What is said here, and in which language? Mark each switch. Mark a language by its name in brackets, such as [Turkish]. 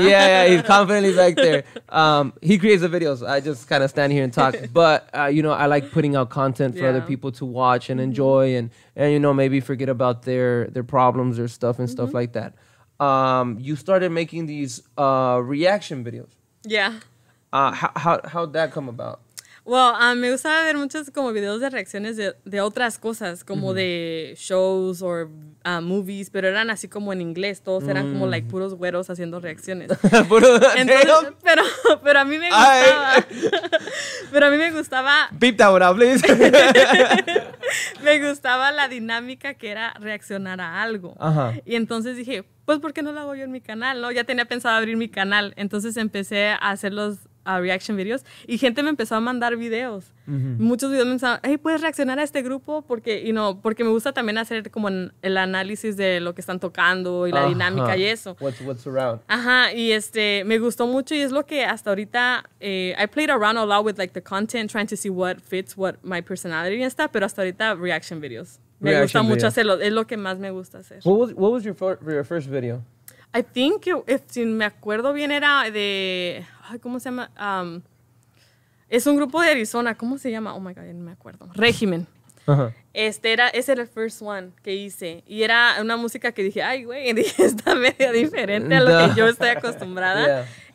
[English] yeah, he's confidently back there. He creates the videos. I just kind of stand here and talk. But you know, I like putting out content for other people to watch and enjoy, and you know, maybe forget about their problems or stuff and stuff like that. You started making these reaction videos. Yeah. How'd that come about? [Spanish] Well, me gustaba ver muchos como videos de reacciones de otras cosas, como de shows o movies, pero eran así como en inglés, todos eran como like puros güeros haciendo reacciones. Entonces, pero a mí me gustaba. Pero a mí me gustaba. [English] Beep that one out, please. [Spanish] Me gustaba la dinámica que era reaccionar a algo. Y entonces dije, pues ¿por qué no lo hago yo en mi canal? ¿No? Ya tenía pensado abrir mi canal, entonces empecé a hacer los reaction videos y gente me empezó a mandar videos. Muchos videos me pensaban, hey, ¿puedes reaccionar a este grupo? Porque, porque me gusta también hacer como el análisis de lo que están tocando y la dinámica y eso. [English] What's around. [Spanish] Ajá, y me gustó mucho y es lo que hasta ahorita, [English] I played around a lot with like the content, trying to see what fits, what my personality [Spanish] y está, pero hasta ahorita [English] reaction videos. [Spanish] Me gusta mucho hacerlo, es lo que más me gusta hacer. [English] What was your first video? I think, [Spanish] si me acuerdo bien, era de, ¿cómo se llama? Es un grupo de Arizona, ¿cómo se llama? [English] Oh my God, [Spanish] no me acuerdo. Régimen. Ese era el [English] first one [Spanish] que hice. Y era una música que dije, ay, güey, está medio diferente a lo que yo estoy acostumbrada.